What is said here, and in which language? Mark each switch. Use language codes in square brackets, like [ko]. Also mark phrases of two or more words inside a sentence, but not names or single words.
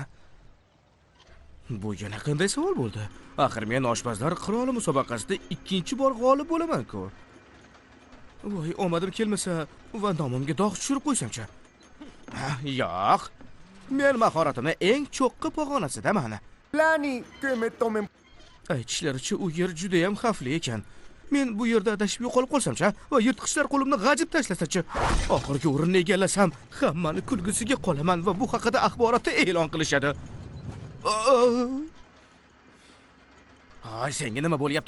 [uz] Bu yana qanday savol bo'ldi? Axir men oshpazlar qiroli musobaqasida 2-bor g'olib bo'laman-ku. Voy, omadim kelmasa va nomimga dog' tushirib qo'ysam-chi. Yo'q. Men mahoratimni eng cho'qqi pog'onasidaman. [es] Lani, que me tomen. [uz] Aytishlaricha u yer juda ham xavfli ekan. Men bu yerda adashib yo'qolib qolsam-chi va yirtqichlar qo'limni g'ajib tashlasa-chi? Oxirgi o'rinni egallasam, hammani kulgusiga qolaman va bu haqida axborotda e'lon qilishadi. Ay, senga nima bo'lyapti?